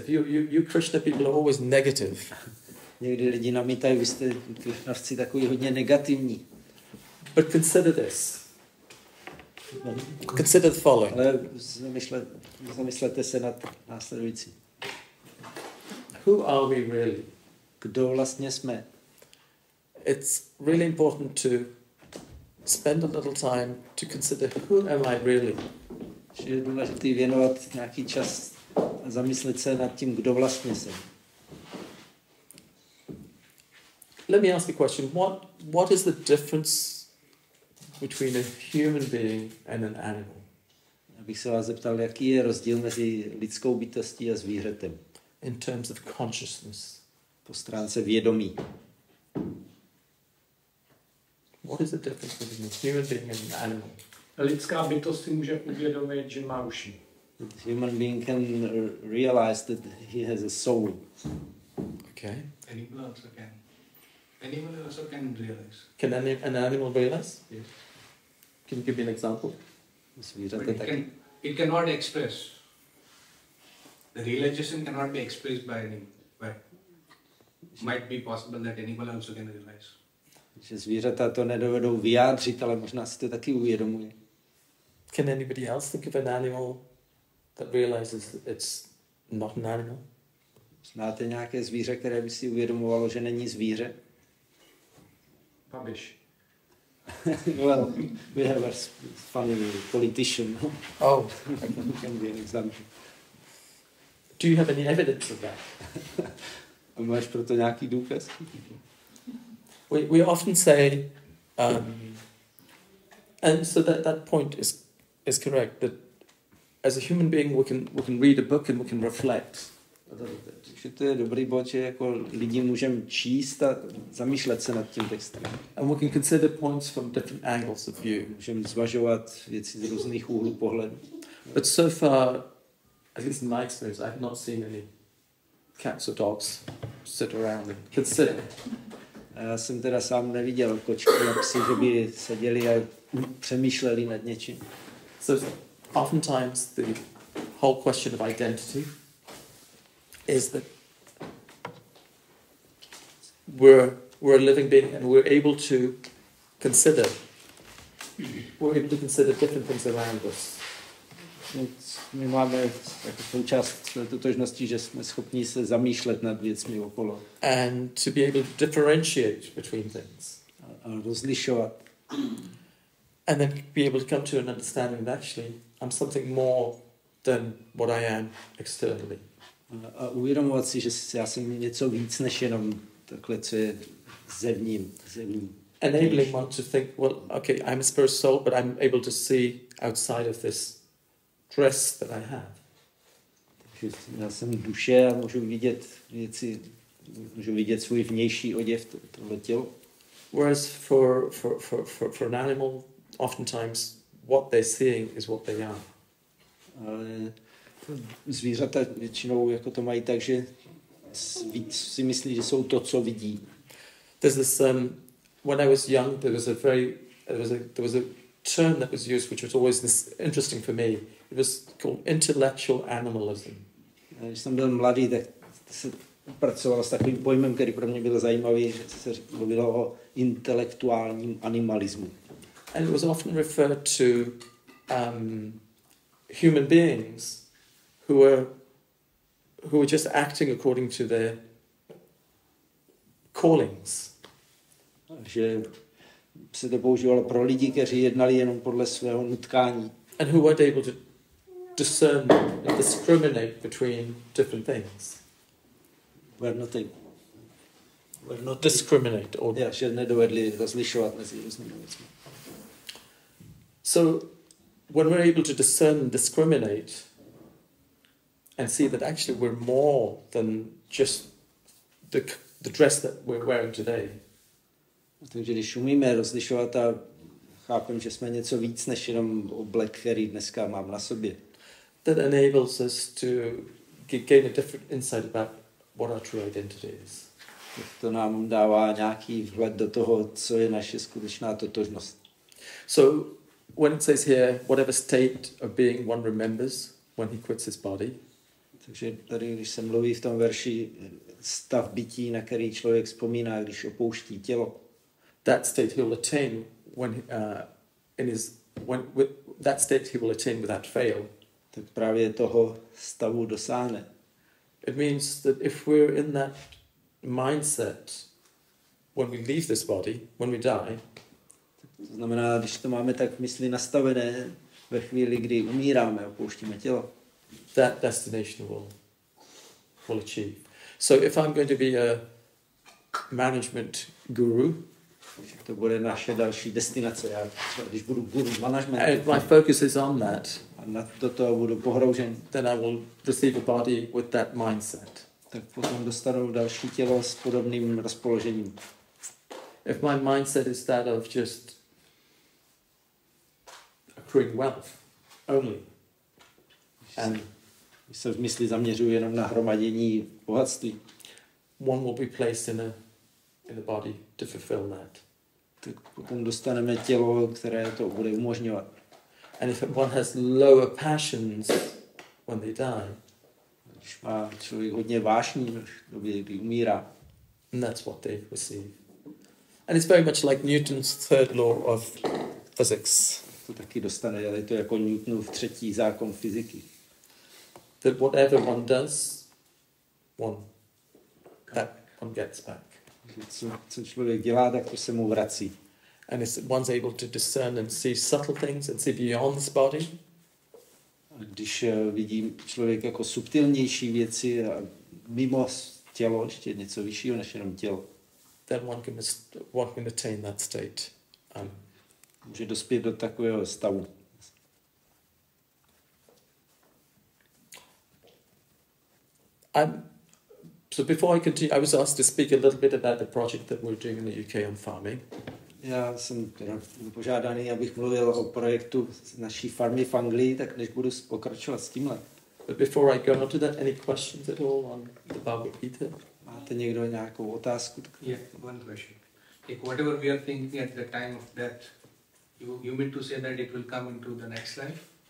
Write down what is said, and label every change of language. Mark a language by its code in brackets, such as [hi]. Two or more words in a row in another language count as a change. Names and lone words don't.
[en] You Krishna people are always negative. [cs] Někdy lidi namítají, vy jste Krišnavci takový hodně negativní. [en] But consider this. Consider the following. [cs] Ale zamyslete se nad následující. [en] Who are we really? [cs] Kdo vlastně jsme? [en] It's really important to spend a little time to consider who am I really? [cs] Že je důležité věnovat nějaký čas a zamyslet se nad tím, kdo vlastně jsem. [en] Let me ask a question. What is the difference between a human being and an animal? [cs] Abych se vás zeptal, jaký je rozdíl mezi lidskou bytostí a zvířetem? [en] In terms of consciousness. [cs] Po stránce vědomí. [en] What is the difference between a human being and an animal? [cs] Lidská bytost si může uvědomit, že má uši. [en] The human being can realize that he has a soul. Okay. Animal also can realize. Can an animal realize? Yes. Can you give me an example? But it cannot express. The realization cannot be expressed by animal. But might be possible that animal also can realize. [cs] Že zvířata to nedovedou vyjádřit, ale možná si to taky uvědomují. [en] Can anybody else think of an animal that realizes it's not an animal? [cs] Znáte nějaké zvíře, které by si uvědomovalo, že není zvíře? [en] Publish. Well, we have a funny politician. Oh. Can be an example. Do you have any evidence of that? [cs] A máš proto nějaký důkaz? [en] We often say, and so that point is correct, that as a human being we can read a book and we can reflect. [cs] Takže to je dobrý bod, že jako lidi můžeme číst a zamýšlet se nad tím textem. [en] And we can consider points from different angles of view. [cs] Můžeme zvažovat věci z různých úhlů pohledu. [en] But so far, at least in my experience, I've not seen any cats or dogs sit around and consider. [cs] A já jsem teda sám neviděl kočky a psy, že by seděli a přemýšleli nad něčím. [en] So oftentimes the whole question of identity is that we're a living being and we're able to consider different things around us. [cs] My máme jako součást své totožnosti, že jsme schopni se zamýšlet nad věcmi okolo. [en] And to be able to differentiate between things. [cs] A rozlišovat. [en] And then be able to come to an understanding that actually I'm something more than what I am externally. [cs] A uvědomovat si, že já jsem něco víc než jenom takhle, co je zevní. [en] Enabling one to think, well, okay, I'm a spirit soul, but I'm able to see outside of this dress that I have. [cs] Takže já jsem duše a můžu vidět věci, můžu vidět svůj vnější oděv, tohle tělo. [en] Whereas for an animal, oftentimes what they're seeing is what they are. [cs] Ale zvířata většinou jako to mají tak, že víc si myslí, že jsou to, co vidí. [en] There's this when I was young, there was a term that was used, which was always this interesting for me. It was called intellectual animalism. [cs] Když jsem byl mladý, tak se pracoval s takovým pojmem, který pro mě byl zajímavý, že se mluvilo o intelektuálním animalismu. [en] And it was often referred to human beings who were just acting according to their callings. [cs] Že se to používalo pro lidi, kteří jednali jenom podle svého nutkání. [en] And who weren't able to discern and discriminate between different things. Were not discriminate. Or [cs] že nedovedli rozlišovat mezi různými věcmi. [en] So when we're able to discern and discriminate and see that actually we're more than just the dress that we're wearing today. [cs] Takže když umíme rozlišovat a chápem, že jsme něco víc než jenom oblek, který dneska mám na sobě. [en] That enables us to gain a different insight about what our true identity is. [cs] To nám dává nějaký vhled do toho, co je naše skutečná totožnost. [en] So when it says here, whatever state of being one remembers when he quits his body. [cs] Takže tady, když se mluví v tom verši stav bytí, na který člověk vzpomíná, když opouští tělo. [en] That state he will attain that state he will attain without fail. [cs] Tak právě toho stavu dosáhne. [en] It means that if we're in that mindset when we leave this body, when we die, [cs] to znamená, když to máme tak v mysli nastavené ve chvíli, kdy umíráme, opouštíme tělo, [en] that destination will achieve. So if I'm going to be a management guru, [cs] to bude naše další destinace. Já, když budu guru management, [en] and my focus is on that, [cs] a na toto budu pohroužen, [en] then I will receive a body with that mindset. [cs] Tak potom dostanu další tělo s podobným rozpoložením. [en] If my mindset is that of just accruing wealth only, And [cs] když se v mysli zaměřuji jenom na hromadění bohatství, [en] one will be placed in the body to fulfill that. [cs] tak potom dostaneme tělo, které to bude umožňovat. [en] And if one has lower passions when they die, [cs] Když má člověk hodně vášní v době, kdy umírá, [en] and that's what they receive. And it's very much like Newton's third law of physics, [cs] to taky dostane, ale je to jako Newtonův třetí zákon fyziky. [en] that whatever one does, that one gets back. [cs] Co člověk dělá, tak to se mu vrací. [en] And one's able to discern and see subtle things and see beyond this body. [cs] A když vidí člověk jako subtilnější věci a mimo tělo, ještě něco vyššího než jenom tělo, [en] then one can attain that state. [cs] Může dospět do takového stavu. [en] So before I continue, I was asked to speak a little bit about the project that we're doing in the UK on farming. [cs] Já jsem teda požádaný, abych mluvil o projektu naší farmy v Anglii, tak než budu pokračovat s tímhle. [en] But before I go on to that, any questions at all on the Bhagavad Gita? [cs] Máte někdo nějakou otázku? [en] Yeah, one question. Like whatever we are thinking at the time of death, you mean to say that it will come into the next life?